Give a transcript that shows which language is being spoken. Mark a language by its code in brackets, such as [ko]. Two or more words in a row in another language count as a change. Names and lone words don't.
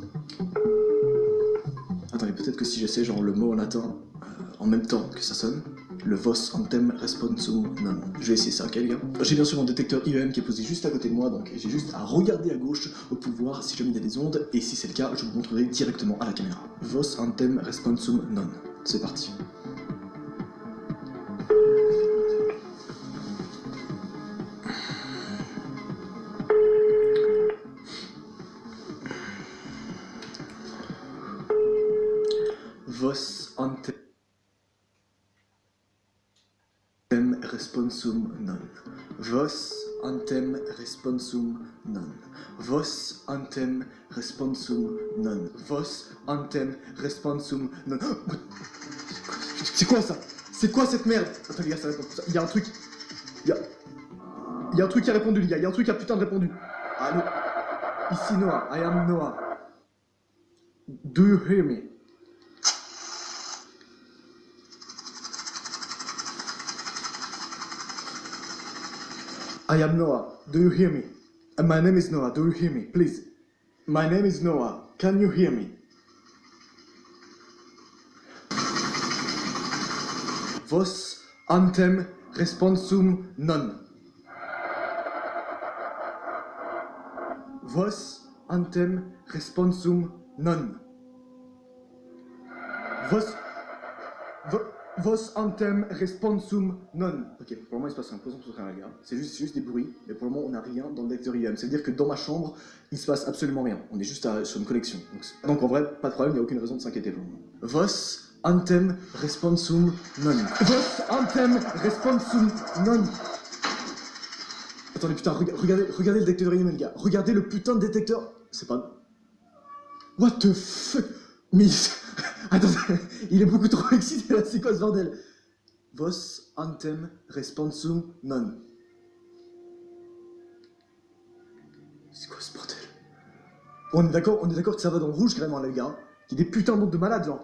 [fr] Attendez, peut-être que si j'essaie genre le mot en latin en même temps que ça sonne, le [la] vos antem responsum non. [fr] Je vais essayer ça, ok les gars? J'ai bien sûr mon détecteur IEM qui est posé juste à côté de moi, donc j'ai juste à regarder à gauche pour voir si jamais il y a des ondes, et si c'est le cas, je vous montrerai directement à la caméra. [la] Vos antem responsum non. [fr] C'est parti. [la] Vos antem responsum non. Vos antem responsum non. Vos antem responsum non. Vos antem responsum non. [fr] C'est quoi ça? C'est quoi cette merde? Attends les gars, ça répond. Il y a un truc. Il y a un truc qui a répondu les gars. Il y a un truc qui a putain de répondu. Allô? Ici Noah. [en] I am Noah. Do you hear me? I am Noah. Do you hear me? My name is Noah. Do you hear me? Please. My name is Noah. Can you hear me? [la] Vos antem responsum non. Vos antem responsum non. Vos antem responsum non. [fr] Ok, pour le moment il se passe rien, posons sur rien les gars. C'est juste des bruits, mais pour le moment on n'a rien dans le détecteur IEM. Ça veut dire que dans ma chambre, il se passe absolument rien. On est juste sur une connexion. Donc en vrai, pas de problème, il n'y a aucune raison de s'inquiéter pour le moment. [la] Vos antem responsum non. Vos antem responsum non. [fr] Attendez putain, regardez le détecteur IEM les gars. Regardez le putain de détecteur. C'est pas... [en] What the fuck? [fr] Mais... Attendez, il est beaucoup trop excité là, c'est quoi ce bordel? [la] Vos antem responsum non. [fr] C'est quoi ce bordel? On est d'accord que ça va dans le rouge carrément là les gars. Il y a des putains de monde de malades genre.